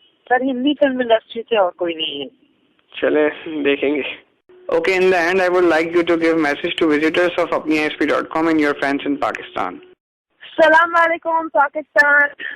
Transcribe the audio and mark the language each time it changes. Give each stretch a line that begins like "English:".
Hindi: पर Hindi film industry से और कोई नहीं है। चले देखेंगे।
English: Okay, in the end, I would like you to give message to visitors of apniasp.com and your fans in Pakistan.
Hindi: सलाम वालेकुम पाकिस्तान।